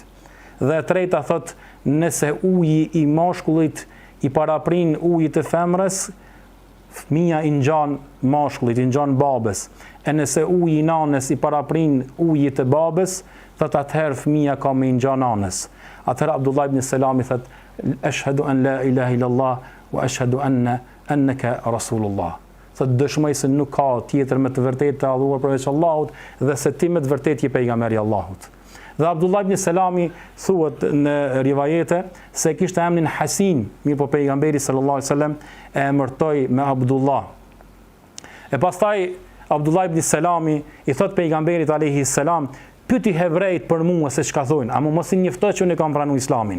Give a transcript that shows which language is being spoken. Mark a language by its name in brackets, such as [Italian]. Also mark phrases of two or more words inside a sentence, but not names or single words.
[Albanian] Dhe e treta thot, nëse uji i mashkullit i paraprin ujit të femrës, fëmia i ngjan mashkullit, i ngjan babës. E nëse uji i nanës i paraprin ujit të babës, thot atëherë fëmia ka me ngjan nanës. Atëherë Abdullah ibn Selami thot, [Arabic] أشهد أن لا إله إلا الله وأشهد أنك رسول الله. [Albanian] Thot dëshmoj se nuk ka tjetër me të vërtetë të adhuruar përveç Allahut dhe se ti me të vërtetë je pejgamberi i Allahut. Dhe Abdullah ibn Selami thuhet në rivajete se kishte emrin Hasin, mirë po pejgamberi [Arabic] صلى الله عليه وسلم [Albanian] e emërtoi me Abdullah. E pastaj Abdullah ibn Selami i thot pejgamberit [Arabic] عليه السلام, [Albanian] pyeti hebrejt për mua se çka thonë, a mos i njoftoj që unë kam pranuar islamin.